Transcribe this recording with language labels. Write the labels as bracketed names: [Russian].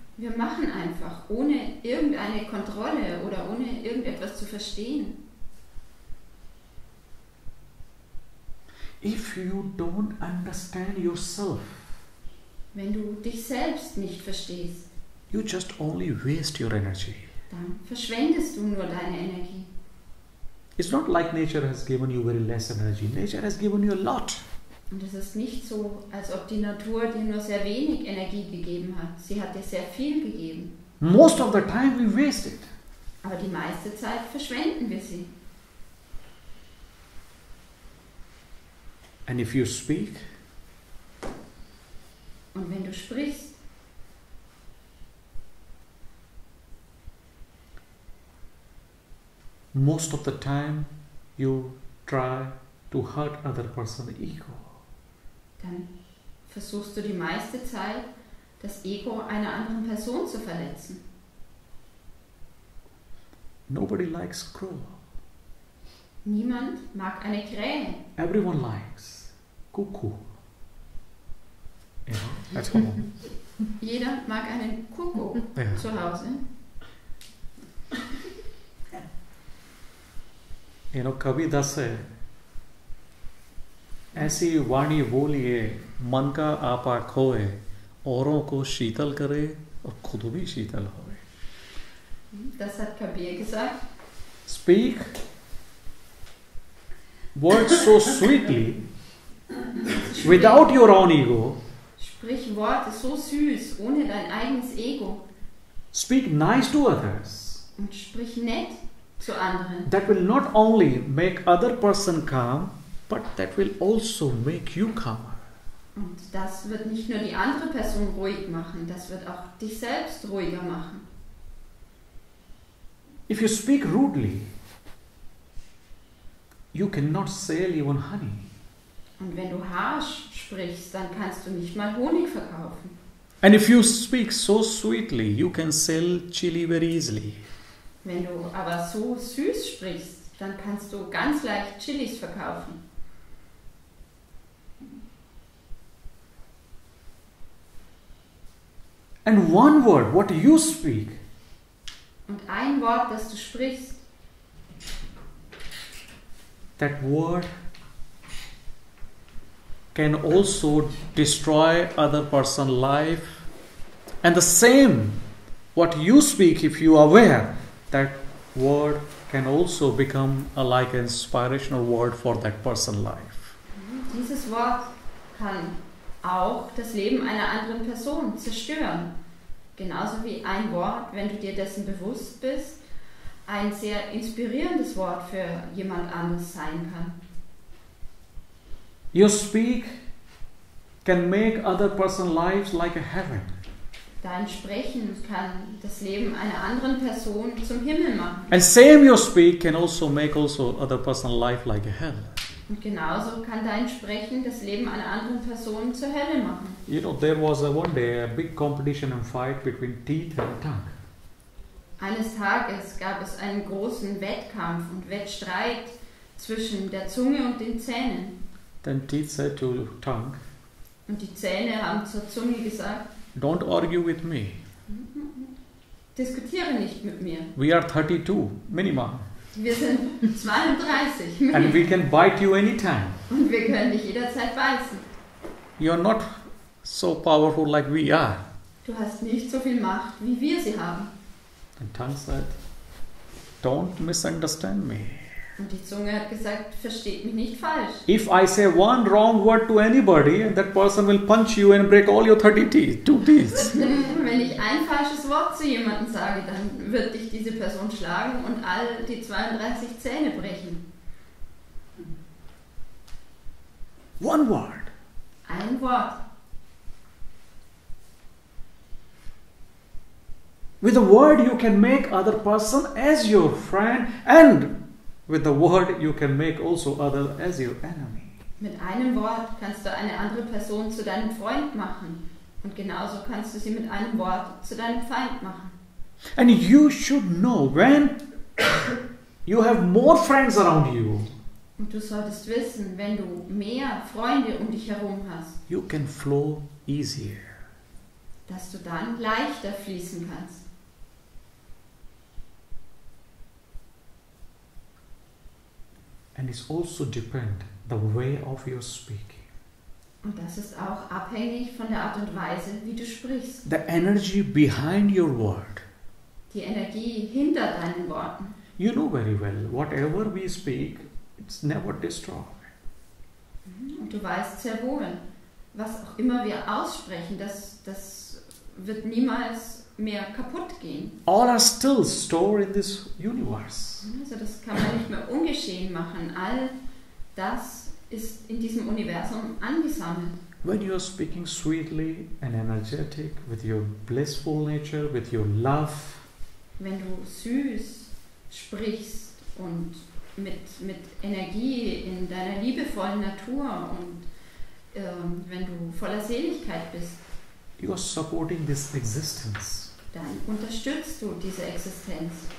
[German] Wir machen einfach, ohne irgendeine Kontrolle oder ohne irgendetwas zu verstehen. [English] If you don't understand yourself, [German] Wenn du dich selbst nicht verstehst, [English] you just only waste your energy. [German] dann verschwendest du nur deine Energie. [English] It's not like nature has given you very less energy. Nature has given you a lot. [German] Und es ist nicht so, als ob die Natur dir nur sehr wenig Energie gegeben hat. Sie hat dir sehr viel gegeben. [English] Most of the time we waste it. [German] Aber die meiste Zeit verschwenden wir sie. [English] And if you speak, [German] Und wenn du sprichst, [English] most of the time you try to hurt other person's ego. [German] dann versuchst du die meiste Zeit, das Ego einer anderen Person zu verletzen. [English] Nobody likes crow. [German] Niemand mag eine Krähe. [English] Everyone likes cuckoo. You know, that's home. [German] Jeder mag einen Kuckuck Ja. zu Hause. [English] You know, [Hindi] Kabirdas है ऐसी वाणी बोलिए मन का आपा खोए औरों को शीतल करे और खुद भी शीतल होए. [German] Das hat Kabir gesagt. [English] Speak words so sweetly without your own ego. [German] Sprich Worte so süß, ohne dein eigenes Ego. [English] Speak nice to others. [German] Und sprich nett zu anderen. [English] That will not only make other person calm, but that will also make you calmer. [German] Und das wird nicht nur die andere Person ruhig machen, das wird auch dich selbst ruhiger machen. [English] If you speak rudely, you cannot sell even honey. [German] Und wenn du harsch sprichst, dann kannst du nicht mal Honig verkaufen. [English] And if you speak so sweetly, you can sell chili very easily. [German] Wenn du aber so süß sprichst, dann kannst du ganz leicht Chilis verkaufen. [English] And one word, what you speak, [German] Und ein Wort, das du sprichst, [English] that word can also destroy other person's life. And the same, what you speak, if you are aware, that word can also become like an inspirational word for that person's life. [German] dieses Wort kann auch das Leben einer anderen Person zerstören. Genauso wie ein Wort, wenn du dir dessen bewusst bist, ein sehr inspirierendes Wort für jemand anderes sein kann. [English] Your speak can make other person's lives like a heaven. [German] Dein Sprechen kann das Leben einer anderen Person zum Himmel machen. [English] And same your speak can also make also other person's life like a hell. [German] Und genauso kann dein Sprechen das Leben einer anderen Person zur Hölle machen. [English] You know, there was one day a big competition and fight between teeth and tongue. [German] Eines Tages gab es einen großen Wettkampf und Wettstreit zwischen der Zunge und den Zähnen. [English] Then teeth said to tongue, [German] Und die Zähne haben zur Zunge gesagt, [English] don't argue with me. [German] diskutiere nicht mit mir. [English] We are 32 minimum. [German] Wir sind 32 [English] And we can bite you anytime. [German] und wir können dich jederzeit beißen. [English] You're not so powerful like we are. [German] Du hast nicht so viel Macht, wie wir sie haben. [English] And tongue said, don't misunderstand me. [German] Und die Zunge hat gesagt, versteht mich nicht falsch. [English] If I say one wrong word to anybody, and that person will punch you and break all your 30 teeth, 2 teeth. [German] Wenn ich ein falsches Wort zu jemandem sage, dann wird dich diese Person schlagen und all die 32 Zähne brechen. [English] One word. [German] Ein Wort. [English] With a word you can make other person as your friend, and with the word you can make also other as your enemy. [German] Mit einem Wort kannst du eine andere Person zu deinem Freund machen. Und genauso kannst du sie mit einem Wort zu deinem Feind machen. [English] And you should know when you have more friends around you, [German] Und du solltest wissen, wenn du mehr Freunde um dich herum hast, [English] you can flow easier. [German] dass du dann leichter fließen kannst. [English] And it's also depend the way of your speaking. [German] Und das ist auch abhängig von der Art und Weise, wie du sprichst. [English] The energy behind your word. [German] Die Energie hinter deinen Worten. [English] You know very well, whatever we speak, it's never destroyed. [German] Und du weißt sehr wohl, was auch immer wir aussprechen, das wird niemals mehr kaputt gehen. [English] All are still stored in this universe. [German] Also das kann man nicht mehr ungeschehen machen. All das ist in diesem Universum angesammelt. [English] When you are speaking sweetly and energetic, with your blissful nature, with your love, [German] Wenn du süß sprichst und mit Energie in deiner liebevollen Natur und wenn du voller Seligkeit bist, [English] you are supporting this existence. [German] dann unterstützt du diese Existenz.